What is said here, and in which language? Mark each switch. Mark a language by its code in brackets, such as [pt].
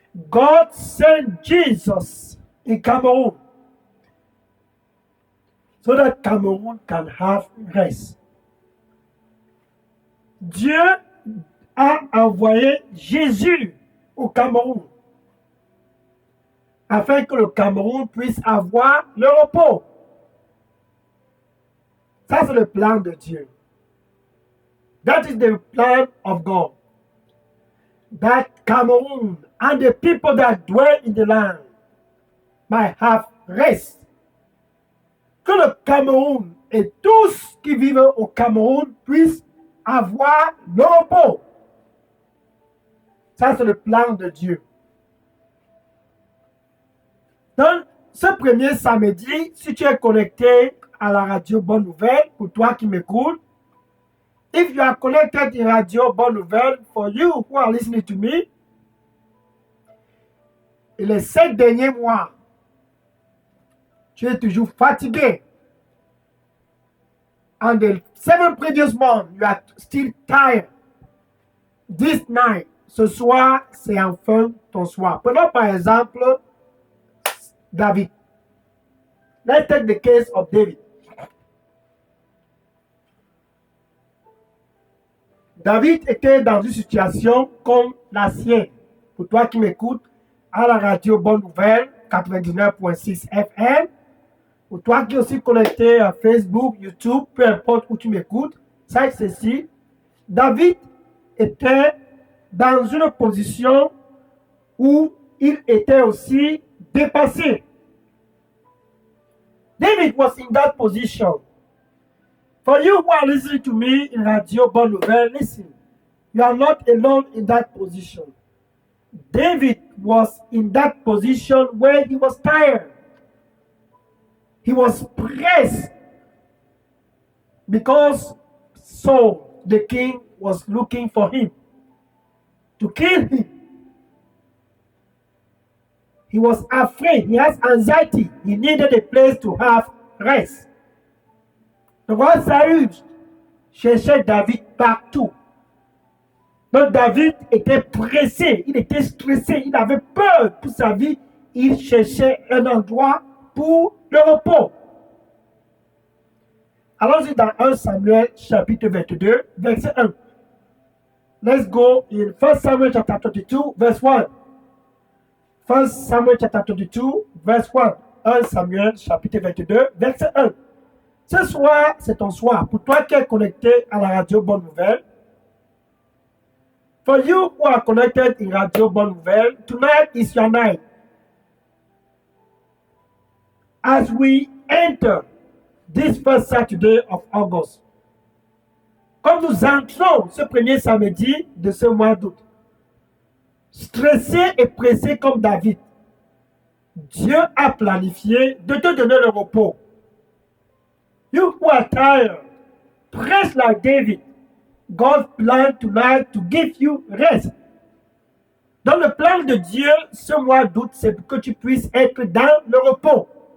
[en] God sent Jesus in Cameroon so that Cameroon can have rest. [fr] Dieu a envoyé Jésus au Cameroun afin que le Cameroun puisse avoir le repos. Ça, c'est le plan de Dieu. [en] That is the plan of God. That Cameroon and the people that dwell in the land might have rest. [fr] Que le Cameroun et tous qui vivent au Cameroun puissent avoir le repos. Ça, c'est le plan de Dieu. Donc, ce premier samedi, si tu es connecté à la radio Bonne Nouvelle, pour toi qui m'écoutes, [en] if you are connected in radio Bonne Nouvelle, for you who are listening to me, [fr] et les 7 derniers mois, tu es toujours fatigué. [en] And the 7 previous months, you are still tired. This night, [fr] ce soir, c'est enfin ton soir. Prenons par exemple David. [en] Let's take the case of David. [fr] David était dans une situation comme la sienne. Pour toi qui m'écoutes, à la radio Bonne Nouvelle, 99.6 FM. Pour toi qui es aussi connecté à Facebook, YouTube, peu importe où tu m'écoutes, sache ceci. David était dans une position où il était aussi dépassé. [en] David was in that position. For you who are listening to me in Radio Bonne Nouvelle, listen. You are not alone in that position. David was in that position where he was tired. He was pressed because Saul, the king, was looking for him to kill him. He was afraid. He has anxiety. He needed a place to have rest. [fr] Le roi Saül cherchait David partout. Donc David était pressé, il était stressé, il avait peur pour sa vie. Il cherchait un endroit pour le repos. Allons-y dans 1 Samuel chapitre 22, verset 1. [en] Let's go in 1 Samuel chapter 22, verse 1. 1 Samuel chapter 22, verse 1. [fr] 1 Samuel chapitre 22, verset 1. Ce soir, c'est ton soir. Pour toi qui es connecté à la radio Bonne Nouvelle, [en] for you who are connected in Radio Bonne Nouvelle, tonight is your night. As we enter this first Saturday of August, [fr] comme nous entrons ce premier samedi de ce mois d'août, stressé et pressé comme David, Dieu a planifié de te donner le repos. [en] You who are tired, pressed like David, God planned tonight to give you rest. [fr] Dans le plan de Dieu, ce mois d'août, c'est pour que tu puisses être dans le repos.